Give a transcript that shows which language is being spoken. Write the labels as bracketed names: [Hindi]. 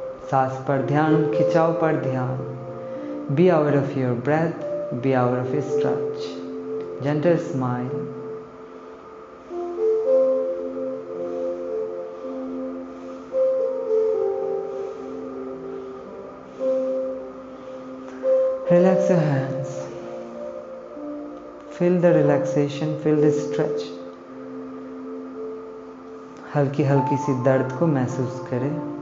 [Hindi] सांस पर ध्यान, खिंचाव पर ध्यान. [English] Be aware of your breath, be aware of your stretch. Gentle smile. Relax your hands. Feel the relaxation, feel the stretch. [Hindi] हल्की हल्की सी दर्द को महसूस करें.